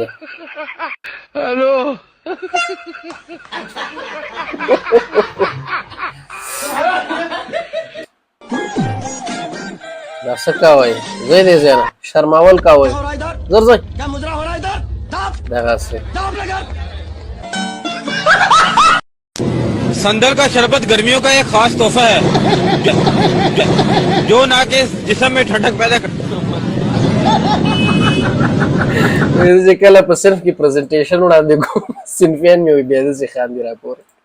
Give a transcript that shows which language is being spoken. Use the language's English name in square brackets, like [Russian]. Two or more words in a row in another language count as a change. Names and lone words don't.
[Pashto] هلو دا څه کوئ ځئ دې ځای نه شرماول کوئ زر ځئ دغسې [Urdu] صندل کا شربت گرمیوں کا ایک خاص تحفہ ہے جو نا کے جسم میں ٹھنڈک پیدا کر [Pashto] چې کله په صنف کې پریزنټیشن وړاندې کوم صنفیان مې وي بیا داسې خاندي راپورې